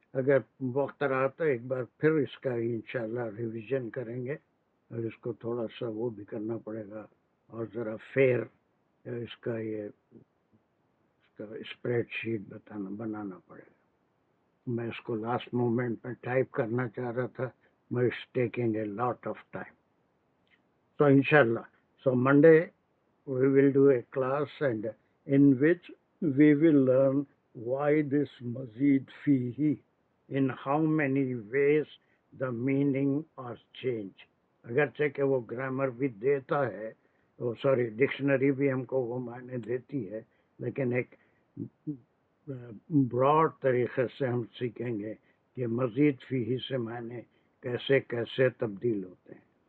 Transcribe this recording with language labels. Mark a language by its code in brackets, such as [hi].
[ur] اگر وقت رہا تو ایک بار پھر اس کا انشاءاللہ ریویژن کریں گے، اور اس کو تھوڑا سا وہ بھی کرنا پڑے گا، اور ذرا فیئر اس کا یہ اسپریڈ شیٹ بنانا پڑے گا. میں اس کو لاسٹ مومنٹ میں ٹائپ کرنا چاہ رہا تھا، [en] but it's taking a lot of time. So inshallah, so Monday we will do a class and in which we will learn why this mazid fihi, in how many ways the meaning are changed. [ur] اگرچہ کہ وہ grammar بھی دیتا ہے، sorry dictionary بھی ہم کو وہ معنی دیتی ہے، لیکن ایک براڈ طریقے سے ہم سیکھیں گے کہ مزید فیہی سے معنی کیسے کیسے تبدیل ہوتے ہیں.